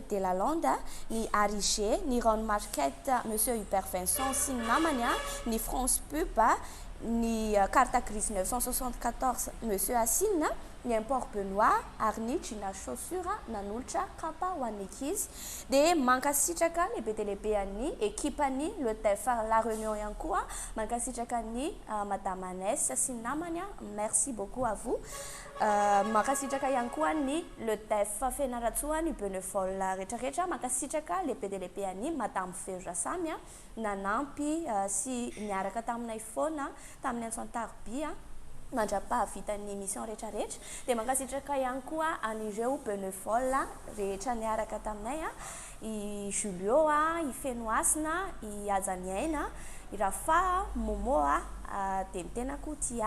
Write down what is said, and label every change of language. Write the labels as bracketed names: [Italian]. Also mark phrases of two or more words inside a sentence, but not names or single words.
[Malagasy] Delalande, ny Arige, ny Ron Market Monsieur Hubert Vincent sy ny namany ny France Pub, ny Carte Grise 974 Monsieur Assine, ny Import Benoît ary ny Gina Chaussure nanolotra kapa ho an'ny ankizy dia mankasitraka lehibe dia lehibe an'ny ekipany le DEF La Réunion ihany koa mankasitraka ny Madame Anès sy ny namany [French] merci beaucoup à vous. [Malagasy] Mankasitraka ihany koa ny le DEF Fianaratsoa ny bénévole rehetrarehetra mankasitraka lehibe dia lehibe an'ny Madame Vera Samy nanampy sy niaraka taminay foana tamin'ny Antsoantarby mandra-pahavitany mission rehetrarehetra dia mankasitraka ihany koa an'ireo bénévole rehetra niaraka taminay i Julio i Fenoasina i Ajaniaina i Rafa Momo dia ny tena koa tia.